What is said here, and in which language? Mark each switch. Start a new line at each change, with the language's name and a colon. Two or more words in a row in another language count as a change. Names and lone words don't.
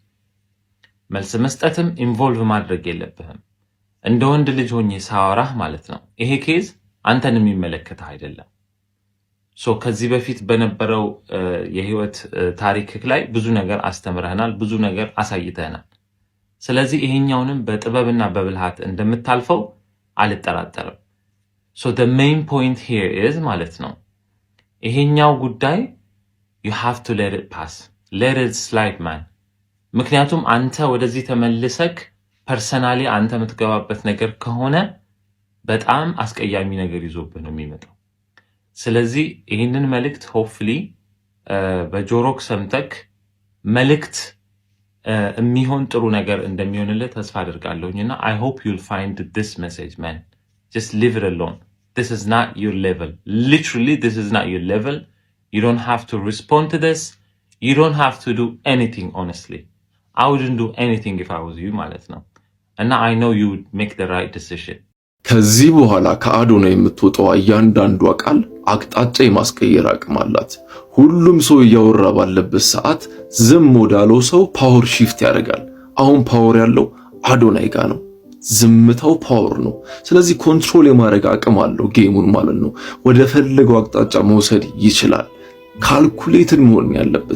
Amharic: መልስ መስጠትም ኢንቮልቭ ማድረግ የለብህም። እንደ ወንድ ልጅ ሆኜ ሳወራህ ማለት ነው ይሄ ኬዝ አንተን የሚመለከትህ አይደለም። ከዚህ በፊት በነበረው የህይወት ታሪክህ ላይ ብዙ ነገር አስተምረህናል፣ ብዙ ነገር አሳይተህናል። ስለዚህ ይሄኛውንም በጥበብና በብልሃት እንደምታልፈው አልጠራጠርም።
English: the main point here is
Amharic: ማለት ነው ይሄኛው ጉዳይ
English: you have to let it pass, let it slide man።
Amharic: ምክንያቱም አንተ ወደዚህ ተመልሰክ ፐርሰናሊ አንተ የምትገባበት ነገር ከሆነ በጣም አስቀያሚ ነገር ይዞብህ ነው የሚመጣው። ስለዚህ ይህንን መልእክት ሆፕፉሊ በጆሮክ ሰምተክ መልእክት የሚሆን ጥሩ ነገር እንደሚሆንልህ ተስፋ አድርጋለሁኝና
English: I hope you'll find this message man. Just leave it alone. This is not your level. Literally this is not your level. You don't have to respond to this. You don't have to do anything honestly. I wouldn't do anything if I was you
Amharic: ማለት ነው።
English: እና I know you would make the right decision.
Amharic: ከዚህ በኋላ ከአዶናይ የምትወጣው እያንዳንዷ ቃል አቅጣጫ የማስቀየር አቅም አላት። ሁሉም ሰው እያወራ ባለበት ሰዓት ዝም ወዳለው ሰው
English: power shift
Amharic: ያደርጋል። አሁን ፓወር ያለው አዶናይ ጋር ነው። ዝምታው ፓወር ነው። ስለዚህ ኮንትሮል የማድረግ አቅም አለው ጌሙን ማለት ነው። ወደ ፈለገው አቅጣጫ መውሰድ ይችላል። ካልኩሌትድ መሆን ያለበት